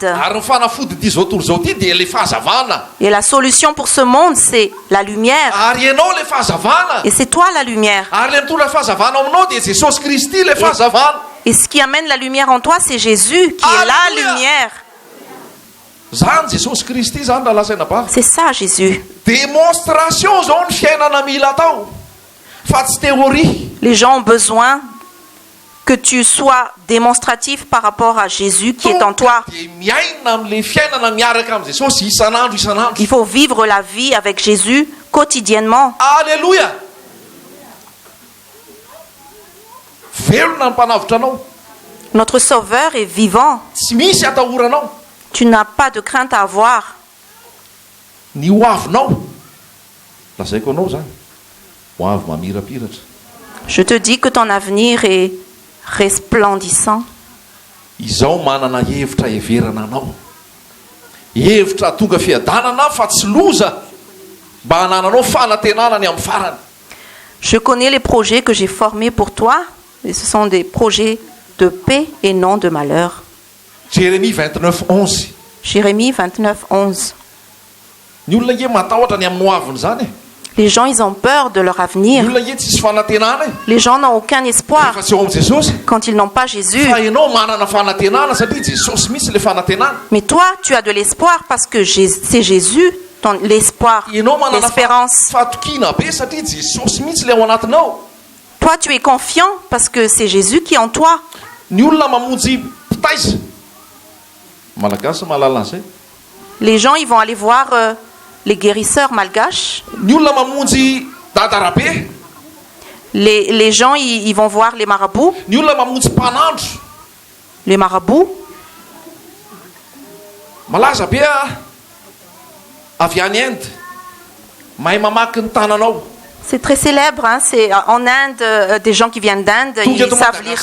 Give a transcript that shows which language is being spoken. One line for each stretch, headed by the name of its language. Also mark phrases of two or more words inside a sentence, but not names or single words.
Malagasy: Ary ny fanafody ty zao tontolo zao ty dia le fahazavana.
French: et la solution pour ce monde, c'est la lumière.
Malagasy: Ary ianao le fahazavana.
French: Et c'est toi la lumière.
Malagasy: Ary le mitondra fahazavana aminao dia Jesosy Kristy le fahazavana.
French: Et ce qui amène la lumière en toi, c'est Jésus qui est la Alléluia. lumière.
Malagasy: Zany Jesosy Kristy zany raha lasaina bava.
French: C'est ça Jésus.
Malagasy: Démonstration zao ny fiainana mila atao. Fa tsy théorie.
French: Les gens ont besoin que tu sois démonstratif par rapport à Jésus qui est en toi.
Malagasy: Dia miaina amin'le fiainana miaraka amin'ny Jesosy isan'andro isan'andro.
French: Il faut vivre la vie avec Jésus quotidiennement. Alléluia.
Malagasy: Velona ny mpanavotra anao.
French: Notre Sauveur est vivant.
Malagasy: Tsy misy atahoranao.
French: Tu n'as pas de crainte à avoir.
Malagasy: Ny hoavinao. Lazaiko anao zany. Hoavy mamirapiratra.
French: Je te dis que ton avenir est resplendissant.
Malagasy: Izao manana hevitra heverana anao. Hevitra tonga fiadanana fa tsy loza. Mba hanananao fanantenana ny amin'ny farany.
French: Je connais les projets que j'ai formés pour toi. Et ce sont des projets de paix et non de malheur. Jérémie 29:11. Jérémie 29:11.
Malagasy: Ny olona nge matahotra ny amin'ny hoaviny zany e.
French: Les gens, ils ont peur de leur
Malagasy: Ny
French: avenir.
Malagasy: olona nge tsisy fanantenana e.
French: Les gens n'ont aucun espoir
Malagasy: Fa tsy eo amin'ny Jesosy.
French: quand ils n'ont pas Jésus.
Malagasy: Fa ianao manana fanantenana satria Jesosy mitsy le fanantenana.
French: Mais toi, tu as de l'espoir parce que c'est Jésus, l'espoir,
Malagasy: Ianao manana
French: l'espérance.
Malagasy: fatokina be satria Jesosy mitsy le ao anatinao.
French: Toi, tu es confiant parce que c'est Jésus qui est en toi.
Malagasy: Ny olona mamonjy mpitaiza. Malagasy mahalala an'izay.
French: Les gens, ils vont aller voir les guérisseurs malgaches.
Malagasy: Ny olona mamonjy dadarabe.
French: Les gens, ils vont voir les marabouts.
Malagasy: Ny olona mamonjy mpanandro.
French: Les marabouts,
Malagasy: Malaza be avy any Inde. Mahay mamaky ny tananao.
French: c'est très célèbre. Hein? C'est en Inde, des gens qui viennent d'Inde, Tout ils vient de savent lire